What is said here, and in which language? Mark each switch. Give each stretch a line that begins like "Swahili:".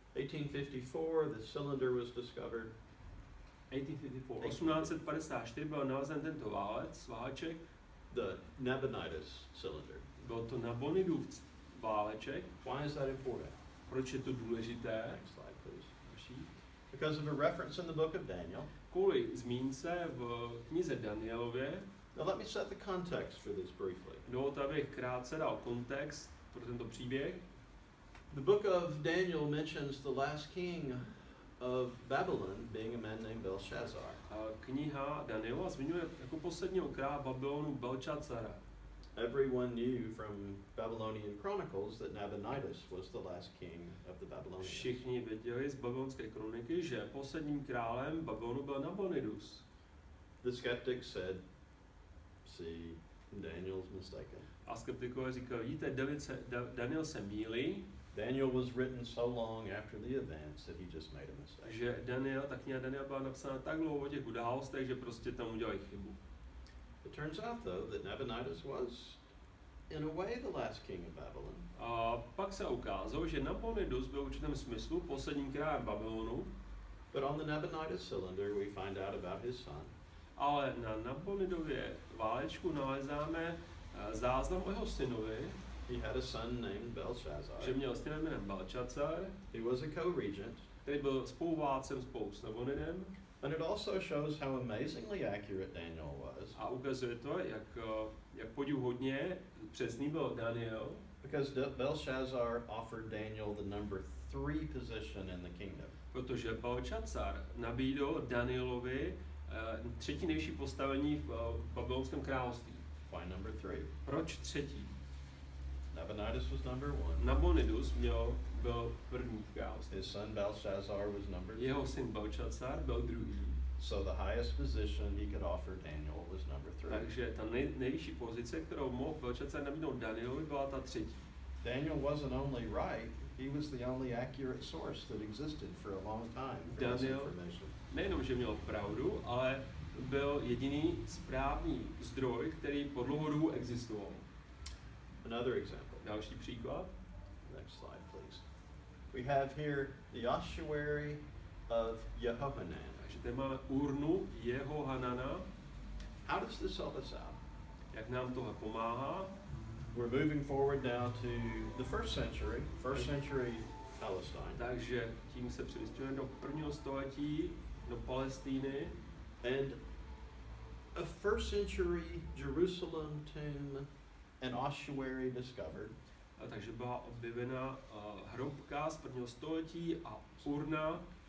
English: 1854, the cylinder was discovered.
Czech: 1854 byl nalezen tento váleček.
English: The Nabonidus cylinder.
Czech: Byl to Nabonidův váleček.
English: Why is that important?
Czech: Proč je to důležité?
English: Next slide, please. Because of a reference in the book of Daniel.
Czech: Kvůli zmínce v knize Danielově.
English: Now let me set the context for this briefly.
Czech: Dovolte, abych krátce dal kontext pro tento příběh.
English: The book of Daniel mentions the last king of Babylon being a man named Belshazzar.
Czech: Kniha Daniela zmiňuje jako posledního krále Babylonu Belšacara.
English: Everyone knew from Babylonian Chronicles that Nabonidus was the last king of the Babylonians.
Czech: Všichni věděli z babylonské kroniky, že posledním králem Babylonu byl Nabonidus.
English: The skeptics said, see, Daniel's mistaken.
Czech: A skeptikové říkali, vidíte, Daniel se mýlí.
English: Daniel was written so long after the events that he just made a mistake.
Czech: Že ta kniha Daniela byla napsána tak dlouho o těch událostech, že prostě tam udělali chybu.
English: It turns out though that Nabonidus was in a way the last king of Babylon.
Czech: A pak se ukázalo, že Nabonidus byl v určitém smyslu posledním králem Babylonu.
English: But on the Nabonidus cylinder we find out about his son.
Czech: Ale na Nabonidově válečku nalezáme záznam o jeho synovi.
English: He had a son named Belshazzar.
Czech: Že měl syna jménem Belšacar.
English: He was a co-regent.
Czech: Který byl spoluvládcem spolu s Nabonidem.
English: And it also shows how amazingly accurate Daniel was.
Czech: A ukazuje to, jak podivuhodně přesný byl Daniel.
English: Because Belshazzar offered Daniel the number 3 position in the kingdom.
Czech: Protože Belšacar nabídl Danielovi třetí nejvyšší postavení v babylonském království.
English: Why number 3?
Czech: Proč třetí?
English: Nabonidus was number 1.
Czech: Nabonidus byl první v království.
English: His son Belshazzar was number 2.
Czech: Jeho syn Belšacar byl druhý.
English: So the highest position he could offer Daniel was number 3.
Czech: Takže ta nejvyšší pozice, kterou mohl Belšacar nabídnout Danielovi, byla ta třetí.
English: Daniel wasn't only right, he was the only accurate source that existed for a long time for this information.
Czech: Nejenom, že měl pravdu, ale byl jediný správný zdroj, který po dlouhou dobu existoval.
English: Another example.
Czech: Další příklad.
English: Next slide, please. We have here the ossuary of Jehohanan.
Czech: Takže tady máme urnu Jehohanana.
English: How does this help us out?
Czech: Jak nám tohle pomáhá?
English: We're moving forward now to the first century Palestine.
Czech: Takže tím se přemístujeme do prvního století, do Palestíny.
English: And a first century Jerusalem tomb and ossuary discovered.
Czech: A takže byla objevena hrobka z prvního století a urna